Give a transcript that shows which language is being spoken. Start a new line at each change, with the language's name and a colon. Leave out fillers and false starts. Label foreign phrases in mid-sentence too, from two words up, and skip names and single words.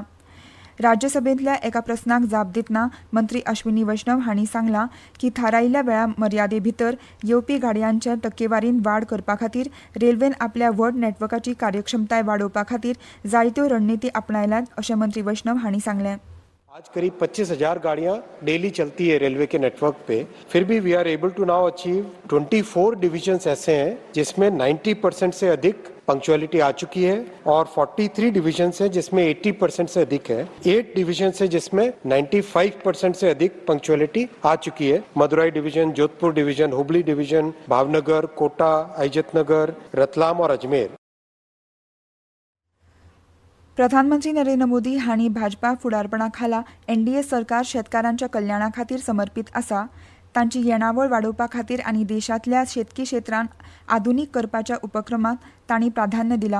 Konkani: राज्यसभेंतल्या एका प्रस्नाक जाप दितना मंत्री अश्विनी वैष्णव हांणी सांगलां की थारायिल्ल्या वेळा मर्यादे भितर येवपी गाडयांच्या टक्केवारीन वाड करपा खातीर रेल्वेन आपल्या व्हड नेटवर्काची कार्यक्षमताय वाडोवपा खातीर जायत्यो रणनीती आपणायल्यात अशें मंत्री वैष्णव हांणी सांगलें.
Hindi: आज करीब 25,000 गाड़ियां डेली चलती है रेलवे के नेटवर्क पे. फिर भी
English: we are able to now achieve
Hindi: 24 डिविजन्स ऐसे हैं जिसमें 90% से अधिक पंक्चुअलिटी आ चुकी है और 43 डिविजन्स हैं जिसमें 80% से अधिक है. 8 डिविजन्स हैं जिसमें 95% से अधिक पंक्चुअलिटी आ चुकी है. मदुराई डिवीजन, जोधपुर डिवीजन, हुबली डिवीजन, भावनगर, कोटा, अजतनगर, रतलाम और अजमेर.
Konkani: प्रधानमंत्री नरेंद्र मोदी हांणी भाजपा फुडारपणा खाला एनडीए सरकार शेतकारांच्या कल्याणा खातीर समर्पीत आसा. तांची येणावळ वाडोवपा खातीर आनी देशांतल्या शेतकी क्षेत्रांत आधुनीक करपाच्या उपक्रमांक तांणी प्राधान्य दिलां.